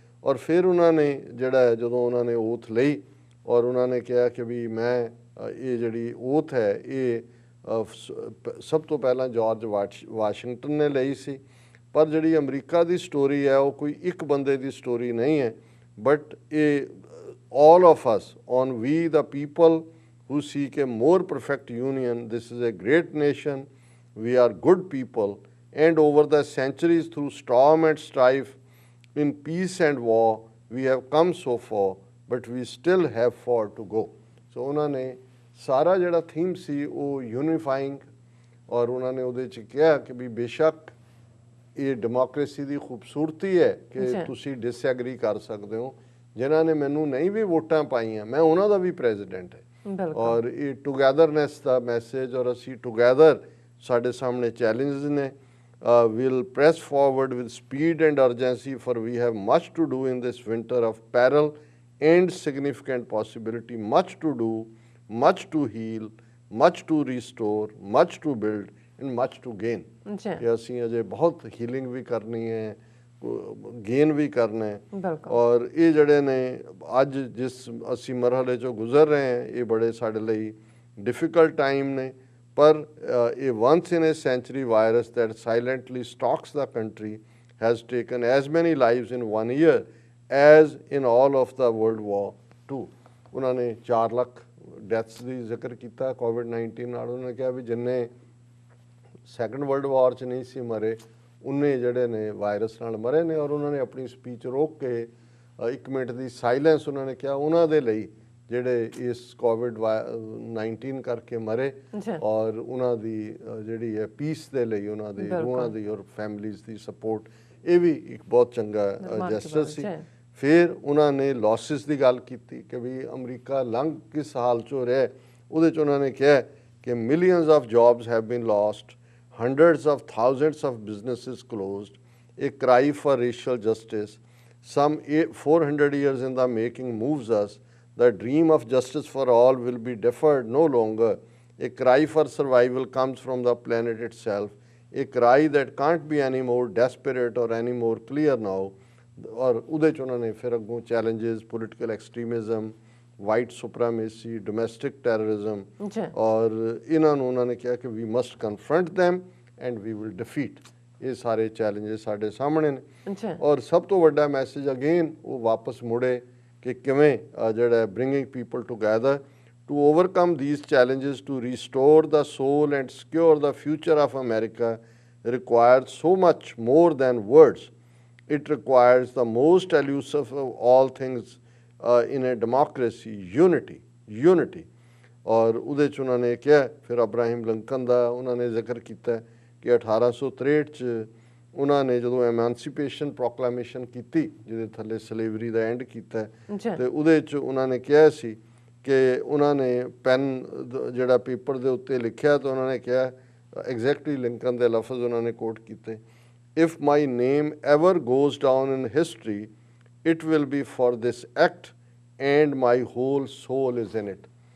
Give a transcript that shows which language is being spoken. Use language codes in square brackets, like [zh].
[pa] ਔਰ ਫਿਰ ਉਹਨਾਂ ਨੇ ਜਿਹੜਾ ਜਦੋਂ ਉਹਨਾਂ ਨੇ ਓਥ ਲਈ ਔਰ ਉਹਨਾਂ ਨੇ ਕਿਹਾ ਕਿ ਵੀ ਮੈਂ ਇਹ ਜਿਹੜੀ ਓਥ ਹੈ ਇਹ ਸਭ ਤੋਂ ਪਹਿਲਾਂ ਜਾਰਜ ਵਾਸ਼ਿੰਗਟਨ ਨੇ ਲਈ ਸੀ। ਪਰ ਜਿਹੜੀ ਅਮਰੀਕਾ ਦੀ ਸਟੋਰੀ ਹੈ ਉਹ ਕੋਈ ਇੱਕ ਬੰਦੇ ਦੀ ਸਟੋਰੀ ਨਹੀਂ ਹੈ, ਬਟ ਇਹ [en] all of us, on we the people who seek a more perfect union. This is a great nation, we are good people, and over the centuries through storm and strife, in peace and war, we have come so far, but we still have far to go। [pa] So ਉਹਨਾਂ ਨੇ ਸਾਰਾ ਜਿਹੜਾ theme ਸੀ ਉਹ ਯੂਨੀਫਾਈਂਗ, ਔਰ ਉਹਨਾਂ ਨੇ ਉਹਦੇ 'ਚ ਕਿਹਾ ਕਿ ਵੀ ਬੇਸ਼ੱਕ ਇਹ ਡੈਮੋਕ੍ਰੇਸੀ ਦੀ ਖੂਬਸੂਰਤੀ ਹੈ ਕਿ ਤੁਸੀਂ ਡਿਸਐਗਰੀ ਕਰ ਸਕਦੇ ਹੋ, ਜਿਨ੍ਹਾਂ ਨੇ ਮੈਨੂੰ ਨਹੀਂ ਵੀ ਵੋਟਾਂ ਪਾਈਆਂ ਮੈਂ ਉਹਨਾਂ ਦਾ ਵੀ ਪ੍ਰੈਜ਼ੀਡੈਂਟ ਹੈ। ਔਰ ਇਹ ਟੂਗੈਦਰਨੈਸ ਦਾ ਮੈਸੇਜ, ਔਰ ਅਸੀਂ ਟੂਗੈਦਰ ਸਾਡੇ ਸਾਹਮਣੇ ਚੈਲੰਜਸ ਨੇ। [en] we'll press forward with speed and urgency, for we have much to do in this winter of peril and significant possibility, much to do, much to heal, much to restore, much to build and much to gain। [pa] ਕਿ ਅਸੀਂ ਅਜੇ ਬਹੁਤ healing ਵੀ ਕਰਨੀ ਹੈ, gain ਵੀ ਕਰਨਾ ਹੈ। ਔਰ ਇਹ ਜਿਹੜੇ ਨੇ ਅੱਜ ਜਿਸ ਅਸੀਂ ਮਰਹਲੇ 'ਚੋਂ ਗੁਜ਼ਰ ਰਹੇ ਹਾਂ ਇਹ ਬੜੇ ਸਾਡੇ ਲਈ ਡਿਫਿਕਲਟ ਟਾਈਮ ਨੇ, ਪਰ ਇਹ [en] once in a century virus that silently stalks the country has taken as many lives in 1 year as in all of the World War II। [pa] ਉਹਨਾਂ ਨੇ 4 ਲੱਖ ਡੈਥਸ ਦੀ ਜ਼ਿਕਰ ਕੀਤਾ ਕੋਵਿਡ-19 ਨਾਲ। ਉਹਨਾਂ ਨੇ ਕਿਹਾ ਵੀ ਜਿੰਨੇ ਸੈਕੰਡ ਵਰਲਡ ਵਾਰ 'ਚ ਨਹੀਂ ਸੀ ਮਰੇ ਉਨੇ ਜਿਹੜੇ ਨੇ ਵਾਇਰਸ ਨਾਲ ਮਰੇ ਨੇ। ਔਰ ਉਹਨਾਂ ਨੇ ਆਪਣੀ ਸਪੀਚ ਰੋਕ ਕੇ 1 ਮਿੰਟ ਦੀ ਸਾਇਲੈਂਸ ਉਹਨਾਂ ਨੇ ਕਿਹਾ ਉਹਨਾਂ ਦੇ ਲਈ ਜਿਹੜੇ ਇਸ ਕੋਵਿਡ-19 ਕਰਕੇ ਮਰੇ, ਔਰ ਉਹਨਾਂ ਦੀ ਜਿਹੜੀ ਹੈ ਪੀਸ ਦੇ ਲਈ ਉਹਨਾਂ ਦੀ ਰੂਹਾਂ ਦੀ ਔਰ ਫੈਮਲੀਜ਼ ਦੀ ਸਪੋਰਟ, ਇਹ ਵੀ ਇੱਕ ਬਹੁਤ ਚੰਗਾ ਜੈਸਚਰ ਸੀ। ਫਿਰ ਉਹਨਾਂ ਨੇ ਲੌਸਿਸ ਦੀ ਗੱਲ ਕੀਤੀ ਕਿ ਵੀ ਅਮਰੀਕਾ ਲੰਘ ਕਿਸ ਹਾਲ 'ਚੋਂ ਰਿਹਾ। ਉਹਦੇ 'ਚ ਉਹਨਾਂ ਨੇ ਕਿਹਾ ਕਿ [en] Millions of jobs have been lost, hundreds of thousands of businesses closed, a cry for racial justice, some 400 years in the making moves us, the dream of justice for all will be deferred no longer, a cry for survival comes from the planet itself, a cry that can't be any more desperate or any more clear now। [pa] और ਉਹਦੇ 'ਚ ਉਹਨਾਂ ਨੇ ਫਿਰ ਅੱਗੋਂ challenges, [en] political extremism, white supremacy, domestic terrorism, [pa] ਔਰ ਇਹਨਾਂ ਨੂੰ ਉਹਨਾਂ ਨੇ ਕਿਹਾ ਕਿ ਵੀ [en] Must confront them and we will defeat. [pa] ਇਹ ਸਾਰੇ ਚੈਲੰਜਸ ਸਾਡੇ ਸਾਹਮਣੇ ਨੇ। ਔਰ ਸਭ ਤੋਂ ਵੱਡਾ ਮੈਸੇਜ ਅਗੇਨ ਉਹ ਵਾਪਸ ਮੁੜੇ ਕਿ ਕਿਵੇਂ ਜਿਹੜਾ [en] Bringing people together to overcome these challenges, to restore the soul and secure the future of America requires so much more than words. It requires the most elusive of all things in a democracy, unity। [pa] ਔਰ ਉਹਦੇ 'ਚ ਉਹਨਾਂ ਨੇ ਕਿਹਾ ਫਿਰ ਅਬਰਾਹਿਮ Lincoln ਦਾ ਉਹਨਾਂ ਨੇ ਜ਼ਿਕਰ ਕੀਤਾ ਕਿ 1863 'ਚ ਉਹਨਾਂ ਨੇ ਜਦੋਂ ਐਮਾਂਸੀਪੇਸ਼ਨ ਪ੍ਰੋਕਲਾਮੇਸ਼ਨ ਕੀਤੀ ਜਿਹਦੇ ਥੱਲੇ ਸਲੇਵਰੀ ਦਾ ਐਂਡ ਕੀਤਾ, ਤੇ ਉਹਦੇ 'ਚ ਉਹਨਾਂ ਨੇ ਕਿਹਾ ਸੀ ਕਿ ਉਹਨਾਂ ਨੇ ਪੈਨ ਜਿਹੜਾ ਪੇਪਰ ਦੇ ਉੱਤੇ ਲਿਖਿਆ ਤਾਂ ਉਹਨਾਂ ਨੇ ਕਿਹਾ ਐਗਜ਼ੈਕਟਲੀ ਲਿੰਕਨ ਦੇ ਲਫ਼ਜ਼ ਉਹਨਾਂ ਨੇ ਕੋਟ ਕੀਤੇ, [en] if my name ever goes down in history, it will be for this act and my whole soul is in it।